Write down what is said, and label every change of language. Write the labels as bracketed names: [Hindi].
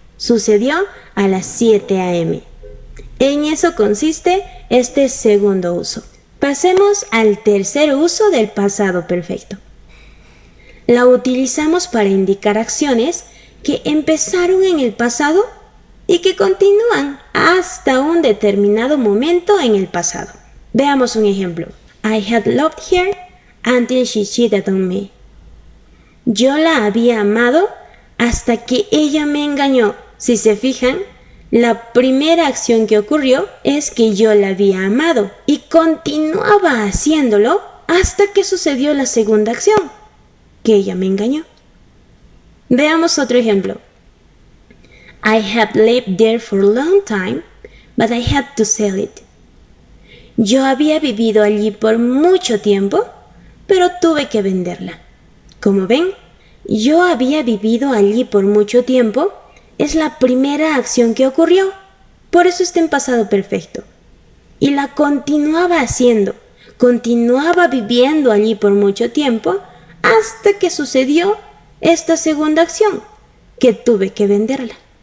[Spanish] Sucedió a las 7 a.m. En eso consiste este segundo uso. Pasemos al tercer uso del pasado perfecto. La utilizamos para indicar acciones que empezaron en el pasado y que continúan hasta un determinado momento en el pasado. Veamos un ejemplo. [English] I had loved her until she cheated on me. [Spanish] Yo la había amado hasta que ella me engañó. Si se fijan, la primera acción que ocurrió es que yo la había amado y continuaba haciéndolo hasta que sucedió la segunda acción, que ella me engañó. Veamos otro ejemplo. [English] I had lived there for a long time, but I had to sell it. [Spanish] Yo había vivido allí por mucho tiempo, pero tuve que venderla. Como ven, yo había vivido allí por mucho tiempo es la primera acción que ocurrió, por eso está en pasado perfecto. Y la continuaba haciendo, continuaba viviendo allí por mucho tiempo hasta que sucedió esta segunda acción, que tuve que venderla.